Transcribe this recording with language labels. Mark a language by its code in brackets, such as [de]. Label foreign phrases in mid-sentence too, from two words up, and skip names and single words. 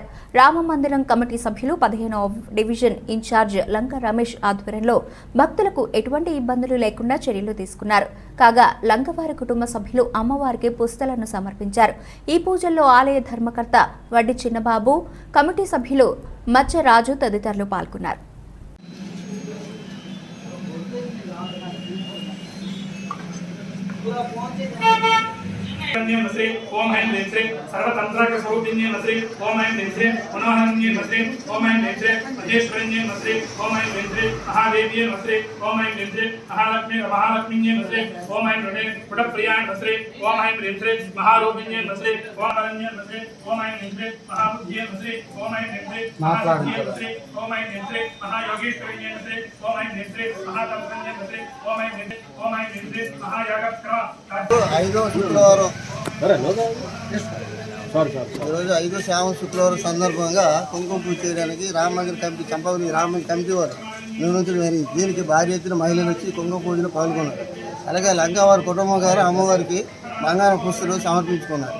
[te] రామమందిరం కమిటీ సభ్యులు 15వ డివిజన్ ఇన్ఛార్జ్ లంక రమేష్ ఆధ్వర్యంలో భక్తులకు ఎటువంటి ఇబ్బందులు లేకుండా చర్యలు తీసుకున్నారు. కాగా లంకవారి కుటుంబ సభ్యులు అమ్మవారికి పుస్తలను సమర్పించారు. ఈ పూజల్లో ఆలయ ధర్మకర్త వడ్డి చిన్నబాబు, కమిటీ సభ్యులు మచ్చరాజు తదితరులు పాల్గొన్నారు. [sa] नमस्ते ओम ऐं ह्रीं श्रीं सर्वतंत्राक स्वरूपिण्ये नमस्ते ओम ऐं ह्रीं श्रीं मनोहरण्ये नमस्ते ओम ऐं ह्रीं श्रीं महेश्वरण्ये नमस्ते ओम ऐं ह्रीं श्रीं महादेव्ये नमस्ते ओम ऐं ह्रीं श्रीं महालक्ष्मीन्ये नमस्ते ओम ऐं ह्रीं पुटप्रियाय नमस्ते ओम ऐं ह्रीं श्रीं महारूपिण्ये नमस्ते ओम अरण्ये नमस्ते ओम ऐं ह्रीं श्रीं महाबुद्ध्ये नमस्ते ओम ऐं ह्रीं श्रीं महासिद्ध्ये नमस्ते ओम ऐं ह्रीं श्रीं महायोगेश्वरिण्ये नमस्ते ओम ऐं ह्रीं श्रीं महातपस्विन्ये नमस्ते ओम ऐं ह्रीं श्रीं महायागक्रम [te] ఈరోజు 5వ శ్రావణ శుక్రవారం సందర్భంగా కుంకుమ పూజ చేయడానికి రామమందిర కమిటీ చంపవని రామమందిర కమిటీ వారు నిర్వహించడం జరిగింది. దీనికి భారీ ఎత్తున మహిళలు వచ్చి కుంకుమ పూజలో పాల్గొన్నారు. అలాగే లంకవారి కుటుంబం గారు అమ్మవారికి బంగారం పుస్తలు సమర్పించుకున్నారు.